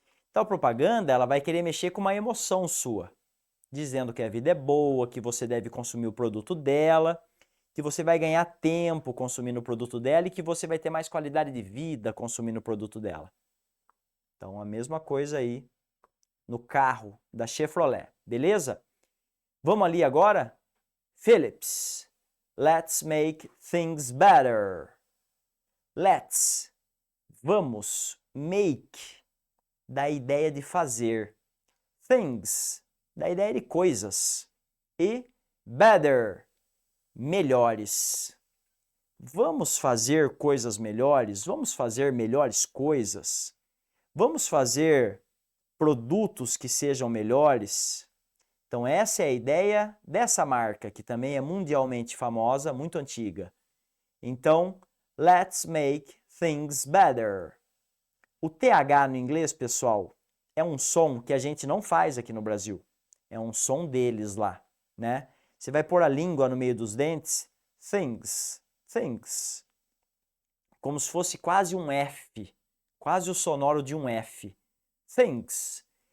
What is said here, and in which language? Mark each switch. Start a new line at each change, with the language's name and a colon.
Portuguese: Então, a propaganda ela vai querer mexer com uma emoção sua, dizendo que a vida é boa, que você deve consumir o produto dela, que você vai ganhar tempo consumindo o produto dela e que você vai ter mais qualidade de vida consumindo o produto dela. Então, a mesma coisa aí no carro da Chevrolet, beleza? Vamos ali agora?
English: Philips, let's make things better.
Portuguese: Let's, vamos, make, da ideia de fazer. Things, da ideia de coisas. E better, melhores. Vamos fazer coisas melhores? Vamos fazer melhores coisas? Vamos fazer produtos que sejam melhores? Então essa é a ideia dessa marca, que também é mundialmente famosa, muito antiga.
English: Então, let's make things better.
Portuguese: O TH no inglês, pessoal, é um som que a gente não faz aqui no Brasil. É um som deles lá, né? Você vai pôr a língua no meio dos dentes, things, things. Como se fosse quase um F, quase o sonoro de um F. Things.